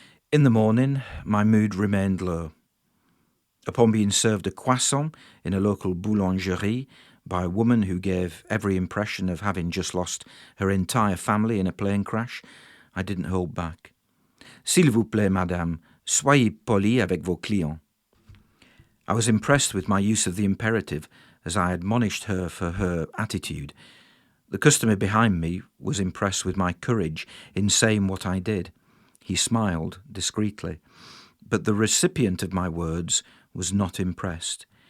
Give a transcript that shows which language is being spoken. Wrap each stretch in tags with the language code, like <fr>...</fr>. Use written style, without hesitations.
<en>In the morning, my mood remained low. Upon being served a croissant in a local boulangerie by a woman who gave every impression of having just lost her entire family in a plane crash, I didn't hold back.</en> <fr>S'il vous plaît, madame, soyez poli avec vos clients.</fr> <en>I was impressed with my use of the imperative as I admonished her for her attitude. The customer behind me was impressed with my courage in saying what I did. He smiled discreetly, but the recipient of my words was not impressed.</en>